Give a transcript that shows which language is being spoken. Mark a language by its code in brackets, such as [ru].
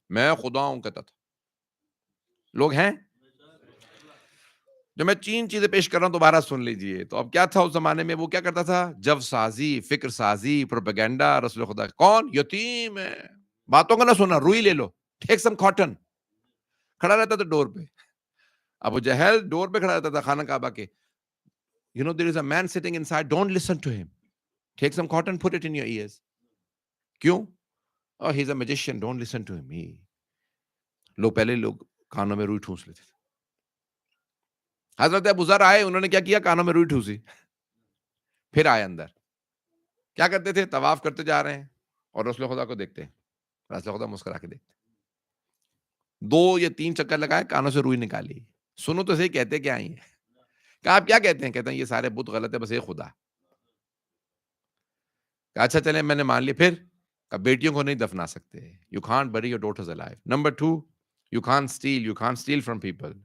[ur] میں خدا ہوں کہتا تھا. لوگ ہیں؟ جو میں 3 چیزیں پیش کر رہا ہوں دوبارہ سن لیجئے. تو اب کیا تھا اس زمانے میں؟ وہ کیا کرتا تھا؟ جو سازی، فکر سازی، پروپیگنڈا. رسول خدا کون؟ یتیم ہے، باتوں کا نہ سننا، روئی لے لو، [en] Take some cotton. [ur] کھڑا رہتا تھا ڈور پہ. ابو جہل ڈور پہ کھڑا رہتا تھا خانہ کعبہ کے. [en] there is a man sitting inside, don't listen to him, take some cotton, put it in your ears. کیوں؟ oh he's a magician, don't listen to him. [ur] لوگ پہلے کانوں میں روئی ٹھونس لیتے تھے. حضرت ابو ذر آئے، انہوں نے کیا کیا؟ کانوں میں روئی ٹھوسی، پھر آئے اندر. کیا کرتے تھے؟ طواف کرتے جا رہے ہیں اور رسول خدا کو دیکھتے ہیں، رسول خدا مسکرا کے دیکھتے. 2 یا 3 چکر لگائے، کانوں سے روئی نکالی. سنو تو صحیح کہتے کیا ہیں؟ کہا آپ کیا کہتے ہیں؟ کہتے ہیں یہ سارے بت غلط ہے، بس ایک خدا. کہا اچھا چلیں میں نے مان لیا. پھر کہا بیٹیوں کو نہیں دفنا سکتے. [en] You can't bury your daughters alive. Number 2, you can't steal from people.